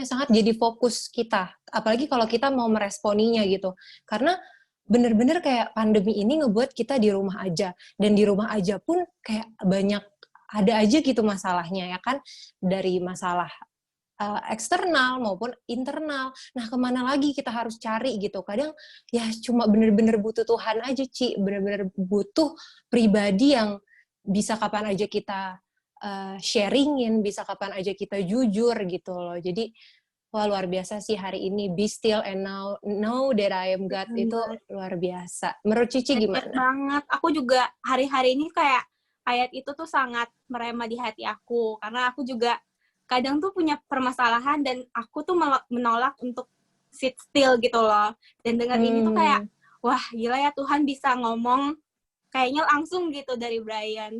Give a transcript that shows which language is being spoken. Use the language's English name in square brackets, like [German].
[Indonesian] jadi fokus kita, apalagi kalau kita mau meresponinya gitu, karena bener-bener kayak pandemi ini ngebuat kita di rumah aja, dan di rumah aja pun kayak banyak ada aja gitu masalahnya ya kan, dari masalah eksternal maupun internal. Nah, kemana lagi kita harus cari gitu? Kadang ya cuma bener-bener butuh Tuhan aja, Ci. Bener-bener butuh pribadi yang bisa kapan aja kita sharingin, bisa kapan aja kita jujur gitu loh. Jadi, wah luar biasa sih hari ini. [English] Be still and know that I am God. [Indonesian] Itu luar biasa. Menurut Cici gimana? Banget. Aku juga hari-hari ini kayak ayat itu tuh sangat merema di hati aku. Karena aku juga kadang tuh punya permasalahan dan aku tuh menolak untuk [English] sit still [Indonesian] gitu loh. Dan dengar ini tuh kayak, wah gila ya Tuhan bisa ngomong kayaknya langsung gitu dari Brian.